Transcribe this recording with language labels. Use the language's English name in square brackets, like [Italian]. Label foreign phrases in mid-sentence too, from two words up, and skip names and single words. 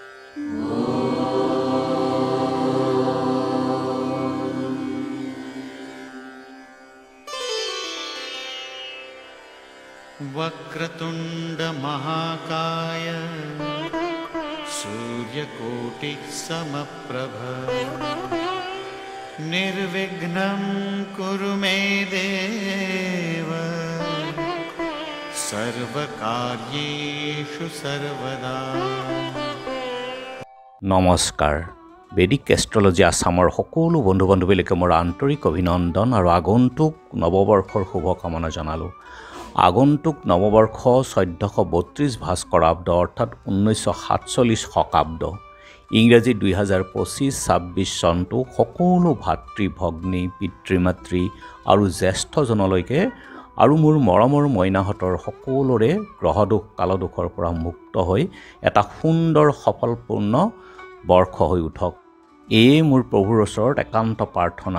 [Sanskrit] वक्रतुंड महाकाय सूर्यकोटि समप्रभ निर्विघ्नं कुरु मे देव सर्वकार्येषु सर्वदा। [Assamese] নমস্কাৰ। বেদিক এষ্ট্ৰলজি আসামৰ সকলো বন্ধু বান্ধৱীলৈকে মোৰ আন্তৰিক অভিনন্দন আৰু আগন্তুক নৱবৰ্ষৰ শুভকামনা জনালোঁ। আগন্তুক নৱবৰ্ষ 1432 ভাস্কৰাব্দ অৰ্থাৎ 1947 শকাব্দ, ইংৰাজী 2025-26 চনটো সকলো ভাতৃ ভগ্নী পিতৃ মাতৃ আৰু জ্যেষ্ঠজনলৈকে আৰু মোৰ মৰমৰ মইনাহঁতৰ সকলোৰে গ্ৰহদোষ কালদোষৰ পৰা মুক্ত হৈ এটা সুন্দৰ সফলপূৰ্ণ বৰ্ষ হৈ উঠক, এয়ে মোৰ প্ৰভুৰ ওচৰত একান্ত প্ৰাৰ্থনা।